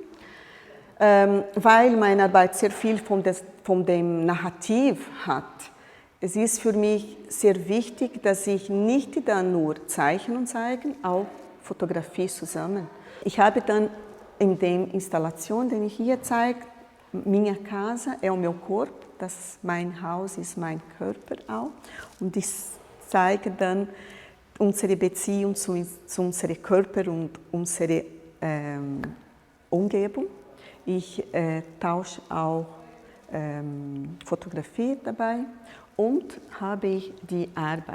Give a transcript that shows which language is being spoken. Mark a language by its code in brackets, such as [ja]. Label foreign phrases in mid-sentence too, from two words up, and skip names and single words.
[de] Weil meine Arbeit sehr viel von dem Narrativ hat. Es ist für mich sehr wichtig, dass ich nicht dann nur zeichnen und zeigen, auch Fotografie zusammen. Ich habe dann in der Installation, die ich hier zeige, [pt] Minha casa é o meu corpo, [de] das mein Haus ist mein Körper auch. Und ich zeige dann unsere Beziehung zu unserem Körper und unserer Umgebung. Ich tausche auch Fotografie dabei und habe ich die Arbeit.